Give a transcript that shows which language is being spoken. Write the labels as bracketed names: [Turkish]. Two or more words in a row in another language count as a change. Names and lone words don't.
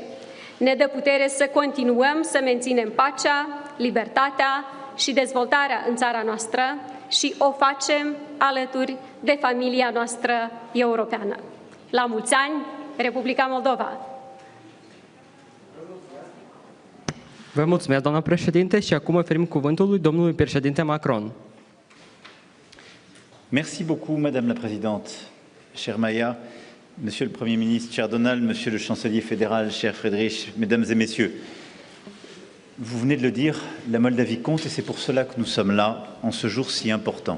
[Romanian] Ne dă putere să continuăm să menținem pacea, libertatea și dezvoltarea în țara noastră și o facem alături de familia noastră europeană. La mulți ani, Republica Moldova! Vă mulțumesc, doamna președinte, și acum oferim cuvântul lui domnului președinte Macron. [French] Merci beaucoup, Madame la Présidente, chère Maya, Monsieur le Premier ministre, cher Donald, Monsieur le Chancelier fédéral, cher Friedrich, Mesdames et Messieurs. Vous venez de le dire, la Moldavie compte et c'est pour cela que nous sommes là, en ce jour si important.